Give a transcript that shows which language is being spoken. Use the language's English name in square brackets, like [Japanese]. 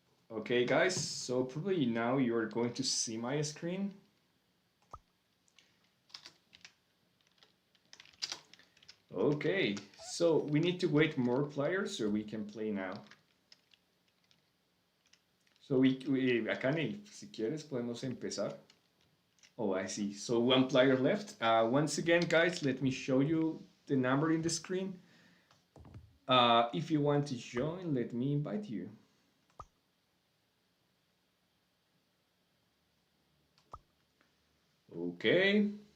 [English] Okay, guys, so probably now you're going to see my screen. Okay, so we need to wait more players so we can play now. [Spanish] So Akane, si quieres podemos empezar. [English] Oh, I see. So one player left. Once again, guys, let me show you the number in the screen. If you want to join, let me invite you. Okay.